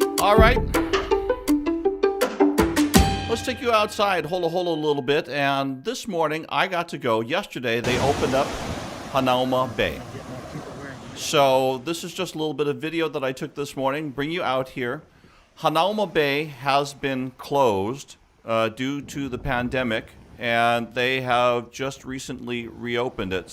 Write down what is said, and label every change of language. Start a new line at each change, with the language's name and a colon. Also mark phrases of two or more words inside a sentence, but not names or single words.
English: All right. Let's take you outside, holo holo a little bit. And this morning, I got to go. Yesterday, they opened up Hanauma Bay. So this is just a little bit of video that I took this morning. Bring you out here. Hanauma Bay has been closed due to the pandemic, and they have just recently reopened it.